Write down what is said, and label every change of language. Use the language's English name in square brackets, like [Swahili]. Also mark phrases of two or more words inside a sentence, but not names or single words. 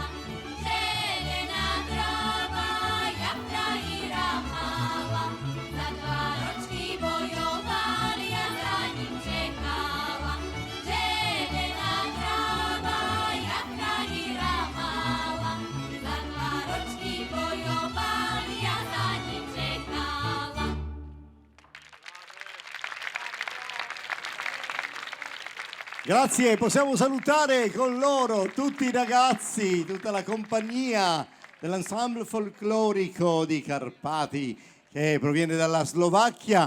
[Polish] Zielona trawa, jak frajira mała, za 2 roczki wojowali, ja za nim czekała. Zielona trawa, jak frajira mała, za 2 roczki wojowali, ja za nim czekała. [Italian] Grazie, possiamo salutare con loro tutti i ragazzi, tutta la compagnia dell'ensemble folclorico di Carpati che proviene dalla Slovacchia.